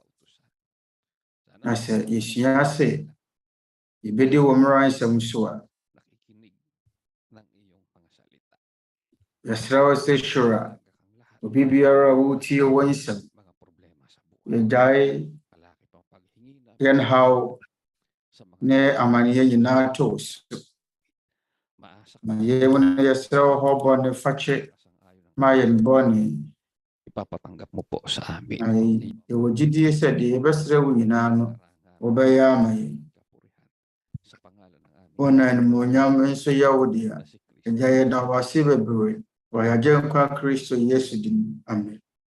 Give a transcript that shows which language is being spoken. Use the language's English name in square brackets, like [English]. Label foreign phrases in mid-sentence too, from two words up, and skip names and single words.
[Akan] Na sɛ yɛsua sɛ yɛbɛdi wɔ mmara nsɛm so a yɛsrɛ wo sɛ hyira obi biara a wɔretie wɔ nsɛm. Yɛgyae yɛn haw ne amanneɛ nyinaa to wo so. Ma yɛn mu no yɛsrɛ wo hɔ bɔne fakyɛ ma yɛn bɔne. [Filipino] Ipapatanggap mo po sa amin. [Akan] Ay yɛwɔ gyidie sɛ deɛ yɛbɛsrɛ wo nyinaa no wobɛyɛ ama yɛn. Wo na animuonyam nso yɛ wo dea. Agya, yɛda wo ase bebree wɔ yɛn Agyenkwa Kristo Yesu din. Amen.